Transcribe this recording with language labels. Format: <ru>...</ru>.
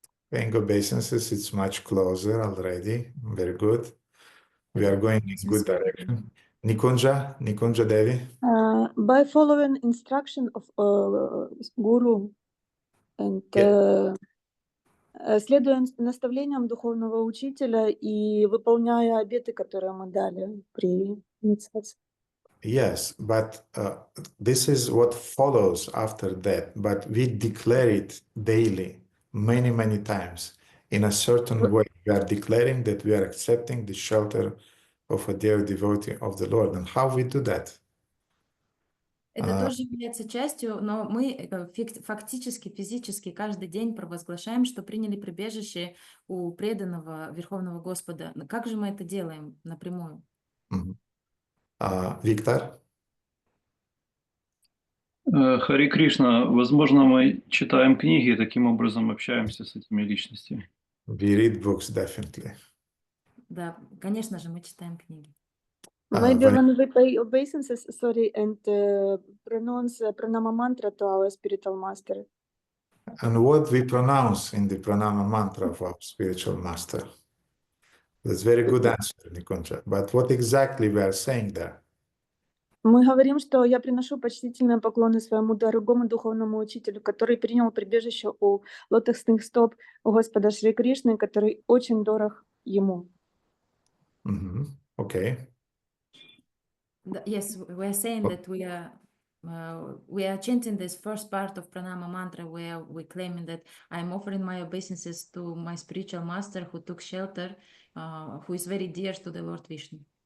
<en>Paying obeisances, it's much closer already. Very good. We are going in good direction. Nikunja? Nikunja Devi? By following instruction of Guru and</en> <ru>следуя наставлениям духовного учителя и выполняя обеты, которые мы дали при инициации.</ru> <en>Yes, but this is what follows after that. But we declare it daily, many, many times. In a certain way, we are declaring that we are accepting the shelter of a dear devotee of the Lord. And how we do that?</en> <ru>Это тоже является частью, но мы фактически, физически каждый день провозглашаем, что приняли прибежище у преданного Верховного Господа. Как же мы это делаем напрямую? Виктор? Хари Кришна, возможно, мы читаем книги и таким образом общаемся с этими личностями.</ru> <en>We read books, definitely.</en> <ru>Да, конечно же, мы читаем книги.</ru> <en>Maybe when we pay obeisances, sorry, and pronounce pranama mantra to our spiritual master. And what we pronounce in the pranama mantra of our spiritual master? That's very good answer, Nikunja. But what exactly we are saying there?</en> <ru>Мы говорим, что я приношу почтительные поклоны своему дорогому духовному учителю, который принял прибежище у лотосных стоп у Господа Шри Кришны, который очень дорог ему.</ru> <en>Okay. Yes, we are saying that we are chanting this first part of pranama mantra where we claiming that I am offering my obeisances to my spiritual master who took shelter, who is very dear to the Lord Vishnu.</en>